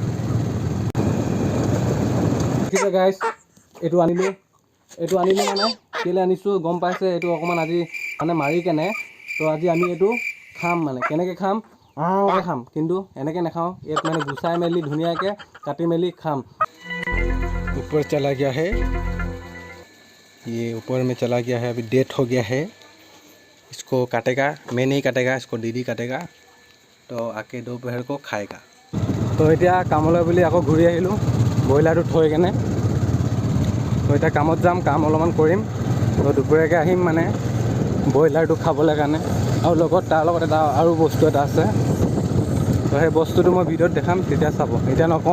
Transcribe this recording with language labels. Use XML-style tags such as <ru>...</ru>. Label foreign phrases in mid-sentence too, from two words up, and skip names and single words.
<as>ঠিক আছে গাইজ, এইটো আনিলোঁ মানে কেলৈ আনিছোঁ গম পাইছে। এইটো অকণমান আজি মানে মাৰি কেনে, তো আজি আমি এইটো খাম। মানে কেনেকৈ খাম, খাম, কিন্তু এনেকৈ নাখাওঁ। ইয়াত মানে গুচাই মেলি ধুনীয়াকৈ কাটি মেলি খাম।</as> <hi>ऊपर चला गया है, ये ऊपर में चला गया है, अभी डेथ हो गया है। इसको काटेगा, मैं नहीं काटेगा, इसको दीदी काटेगा। तो आके दोपहर को खाएगा।</hi> <as>तो এতিয়া কামলৈ বুলি আকৌ ঘূৰি আহিলোঁ ব্ৰইলাৰটো থৈ কেনে। তো এতিয়া কামত যাম, কাম অলপমান কৰিম। তো দুপৰীয়াকৈ আহিম মানে ব্ৰইলাৰটো খাবলৈ কাৰণে। আৰু লগত তাৰ লগত এটা আৰু বস্তু এটা আছে, তো সেই বস্তুটো মই ভিডিঅ'ত দেখাম, তেতিয়া চাব, এতিয়া নকওঁ।</as>